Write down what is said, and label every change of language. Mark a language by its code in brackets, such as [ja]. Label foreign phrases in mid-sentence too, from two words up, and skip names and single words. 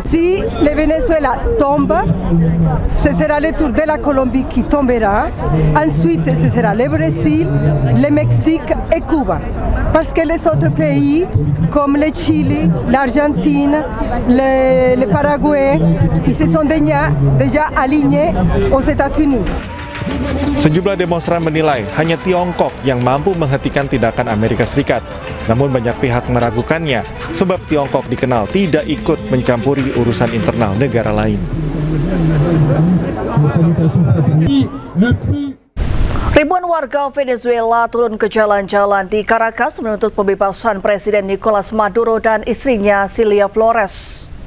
[fr] Si le Venezuela tombe, ce sera le tour de la Colombie qui tombera. Ensuite, ce sera le Brésil, le Mexique et Cuba. Parce que les autres pays, comme le Chili, l'Argentine, le Paraguay, ils se sont déjà alignés aux États-Unis. [id] Sejumlah demonstran menilai hanya Tiongkok yang mampu menghentikan tindakan Amerika Serikat. Namun banyak pihak meragukannya sebab Tiongkok dikenal tidak ikut mencampuri urusan internal negara lain. Ribuan warga Venezuela turun ke jalan-jalan di Caracas menuntut pembebasan Presiden Nicolas Maduro dan istrinya Cilia Flores.